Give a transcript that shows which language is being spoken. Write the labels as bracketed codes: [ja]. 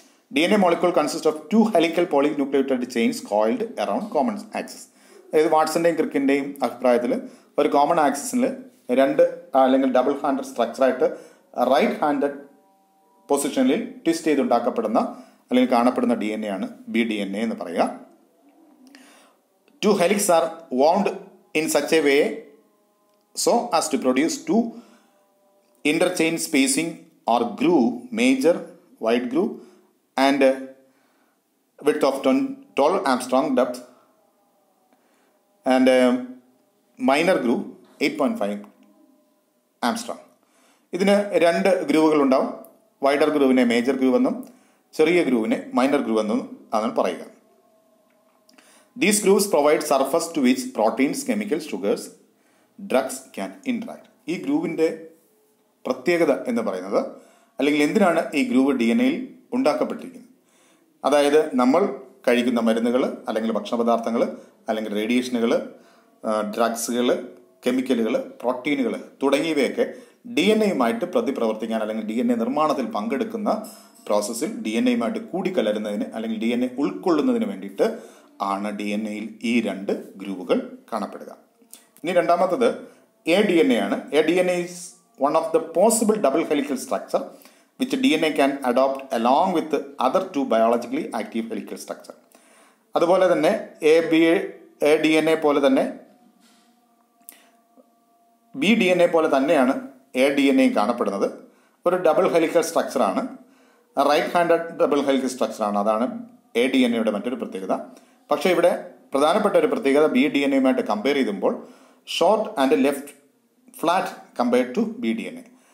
[en] D N A molecule consist of 2 helical polynucleotide chains coiled around common axis. [ml] അതായത് വാട്സൻ്റെയും ക്രിക്കിൻ്റെയും അഭിപ്രായത്തിൽ ഒരു common ആക്സിസിൽ രണ്ട് അല്ലെങ്കിൽ ഡബിൾ ഹാൻഡഡ് സ്ട്രക്ചറായിട്ട് റൈറ്റ് ഹാൻഡഡ് പൊസിഷനിൽ ട്വിസ്റ്റ് ചെയ്തുണ്ടാക്കപ്പെടുന്ന അല്ലെങ്കിൽ കാണപ്പെടുന്ന ഡി എൻ എ ആണ് BDNA എന്ന് പറയുക. [en] 2 helix are wound in such a way so as to produce 2 interchain spacing or groove, major wide groove and width of 12 Armstrong depth and minor groove 8.5 Armstrong. [ml] ഇതിന് രണ്ട് ഗ്രൂവുകൾ ഉണ്ടാവും. Wider ഗ്രൂവിനെ major groove എന്നും ചെറിയ ഗ്രൂവിനെ minor groove എന്നും ആണ് പറയുക. [en] These grooves provide surface to which proteins, chemicals, sugars, drugs can interact. [ml] ഈ ഗ്രൂവിൻ്റെ പ്രത്യേകത എന്ന് പറയുന്നത്, അല്ലെങ്കിൽ എന്തിനാണ് ഈ ഗ്രൂവ് DNA-യിൽ ഉണ്ടാക്കപ്പെട്ടിരിക്കുന്നത്, അതായത് നമ്മൾ കഴിക്കുന്ന മരുന്നുകൾ അല്ലെങ്കിൽ ഭക്ഷണപദാർത്ഥങ്ങൾ അല്ലെങ്കിൽ റേഡിയേഷനുകൾ, ഡ്രഗ്സുകൾ, കെമിക്കലുകൾ, പ്രോട്ടീനുകൾ തുടങ്ങിയവയൊക്കെ DNA-യുമായിട്ട് പ്രതിപ്രവർത്തിക്കാൻ അല്ലെങ്കിൽ DNA നിർമ്മാണത്തിൽ പങ്കെടുക്കുന്ന പ്രോസസ്സിൽ DNA-യുമായിട്ട് കൂടിക്കലരുന്നതിന് അല്ലെങ്കിൽ DNA ഉൾക്കൊള്ളുന്നതിന് വേണ്ടിയിട്ട് ആണ് DNA-യിൽ ഈ രണ്ട് ഗ്രൂവുകൾ കാണപ്പെടുക. ഇനി രണ്ടാമത്തത് ADNA ആണ്. [en] ADNA is one of the possible double helical structure which DNA can adopt along with the other two biologically active helical structure. [ml] അതുപോലെ തന്നെ ADNA പോലെ തന്നെ BDNA പോലെ തന്നെയാണ് ADNA കാണപ്പെടുന്നത്. ഒരു double helical സ്ട്രക്ചറാണ്, right handed double helical സ്ട്രക്ചറാണ്. അതാണ് ADNA-യുടെ മറ്റൊരു പ്രത്യേകത. പക്ഷേ ഇവിടെ പ്രധാനപ്പെട്ട ഒരു പ്രത്യേകത BDNA-യുമായിട്ട് കമ്പയർ ചെയ്യുമ്പോൾ [en] Short and left flat compared to BDNA.